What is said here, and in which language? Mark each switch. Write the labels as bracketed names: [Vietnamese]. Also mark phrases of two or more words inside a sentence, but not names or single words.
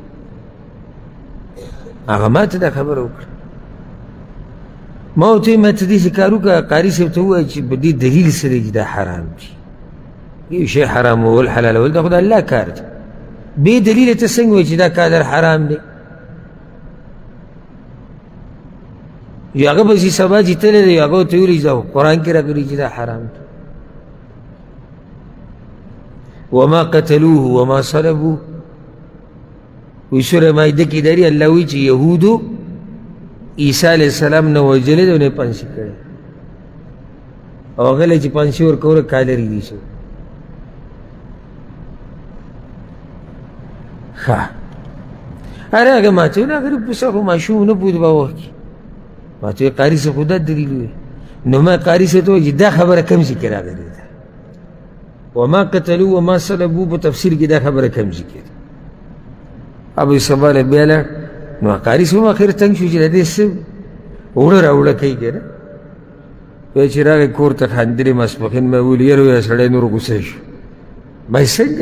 [Pashto] هغه ما ته دا خبره وکړه، ما ورته ویل ما ته داسې کار وکړه قاري صاحب ته ووایه چې په دې دلیل څه دی چې دا حرام دي. یو شی حرامول حلالول دا خو د الله کار دی، بې دلیله ته څنګه وایي چې دا کالر حرام دی؟ یو هغه پسې سبا چې تللی دی، هغه ورته ویلي چې دا قرآن کې راغلي چې دا حرام دی. [Arabic] وما قتلوه وما صلبوه، [Pashto] وی سوره مائده کې داري الله وایي چې یهودو عیسی علیه السلام نه وژلی دی او نه یې پانسي کړی، او هغه له چې پانسي ورکوله کالر یې ایښی. ښه اره هغه ما ته ویل هغه پسه خو ماشوم نه پوهېدو په وخت کې، ما ته ویل قاري صاحب خو دا دلیل ووایي. نو ما قاري صاحب ته وایي چې دا خبره کوم ځای کې راغلې ده؟ [Arabic] وما قتلوا وما صلبوا [Pashto] په تفسیر کې دا خبره کوم ځای کې ده؟ ابو سبا له بیا لاړ، نو قاري صاحب اخر تنګ شو چې د دې څه اوړه راوړه کوي که نه. وایي چې راغی کور ته خاندلې ماسپښین مې ویل یاره وایه سړی نور غوسه شو. وایي څنګه؟